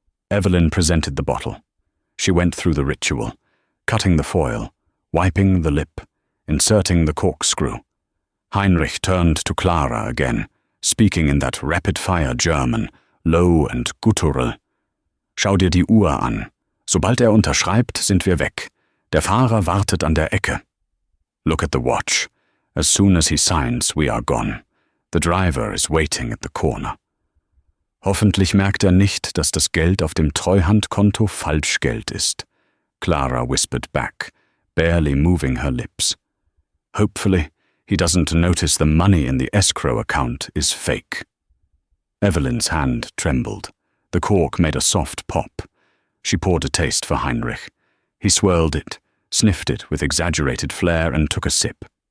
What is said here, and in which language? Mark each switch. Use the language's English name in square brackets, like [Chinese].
[English] Evelyn presented the bottle. She went through the ritual, cutting the foil, wiping the lip, inserting the corkscrew. Heinrich turned to Clara again, speaking in that rapid-fire German, low and guttural. [German] "Schau dir die Uhr an. Sobald unterschreibt, sind wir weg. Der Fahrer wartet an der Ecke. [English] Look at the watch. As soon as he signs, we are gone. The driver is waiting at the corner." [German] Hoffentlich merkt nicht, dass das Geld auf dem Treuhandkonto Falschgeld ist, [English] Clara whispered back, barely moving her lips. Hopefully, he doesn't notice the money in the escrow account is fake. Evelyn's hand trembled. The cork made a soft pop. She poured a taste for Heinrich. He swirled it, sniffed it with exaggerated flair, and took a sip.